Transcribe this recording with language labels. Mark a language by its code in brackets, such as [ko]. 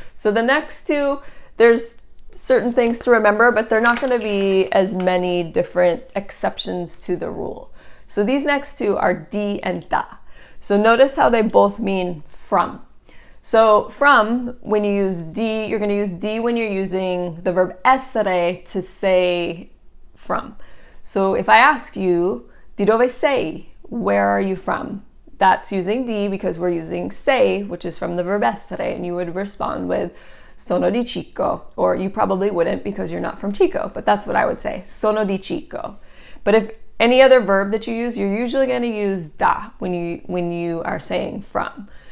[en] So the next two, there's certain things to remember, but they're not going to be as many different exceptions to the rule. So these next two are di and da. So notice how they both mean from. So from, when you use di, you're going to use di when you're using the verb essere to say from. So if I ask you, [it] di dove sei? [en] Where are you from? That's using di because we're using sei, which is from the verb essere, and you would respond with [it] sono di Chico, [en] or you probably wouldn't because you're not from Chico, but that's what I would say, sono di Chico. But if any other verb that you use, you're usually going to use da when you are saying from.